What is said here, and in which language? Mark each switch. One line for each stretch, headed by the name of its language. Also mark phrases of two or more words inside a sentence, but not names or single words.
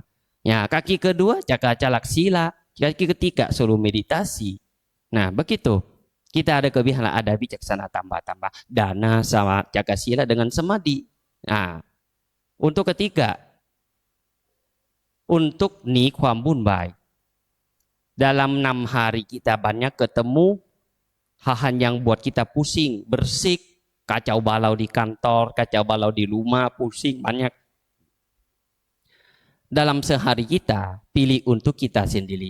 Indonesian: Ya, kaki kedua jaga jalak sila. Kaki ketiga suruh meditasi. Begitu. Kita ada ke wihara, ada bijaksana tambah-tambah. Dana sama jaga sila dengan samadhi. Untuk ketiga, untuk
Thai: หนีความวุ่นวาย
Indonesian: dalam 6 hari kita banyak ketemu hal-hal yang buat kita pusing, bersik, kacau balau di kantor, kacau balau di rumah, pusing banyak. Dalam sehari kita pilih untuk kita sendiri.